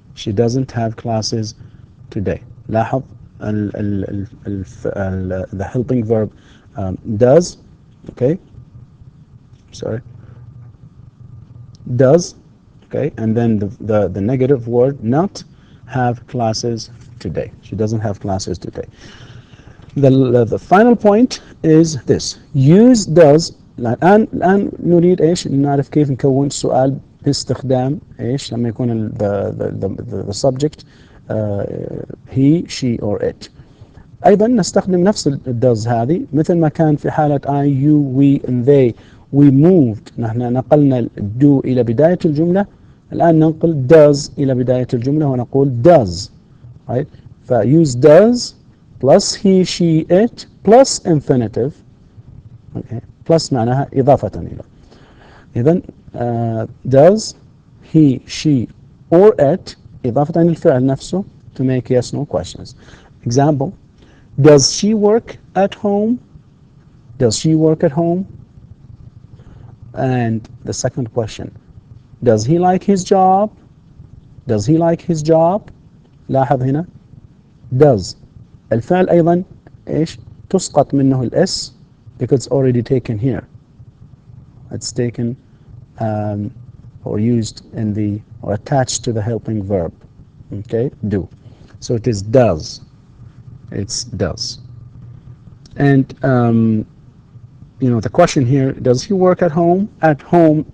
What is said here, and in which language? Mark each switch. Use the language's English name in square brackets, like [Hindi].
[English] She doesn't have classes today. لاحظ the helping verb does, okay, sorry, does, okay, and then the negative word not have classes today. She doesn't have classes today. The final point is this: use does. [Arabic] الآن نريد إيش نعرف كيف نكون السؤال باستخدام إيش لما يكون [English] the subject he, she or it. [Arabic] أيضا نستخدم نفس does هذه مثل ما كان في حالة [English] I, you, we and they. We moved. [Arabic] نحن نقلنا do إلى بداية الجملة. الآن ننقل does إلى بداية الجملة ونقول does. [English] Right? فuse does plus he, she, it plus infinitive. Okay. [Arabic] plus معناها إضافة إلى. إذن does he, she or it إضافة للفعل نفسه [English] to make yes no questions. Example: does she work at home? Does she work at home? And the second question: does he like his job? Does he like his job? [Arabic] لاحظ هنا does الفعل أيضا إيش تسقط منه الإس [English] because it's already taken here. It's taken or used in the or attached to the helping verb. Okay, do. So it is does. It's does. And you know the question here: does he work at home? At home.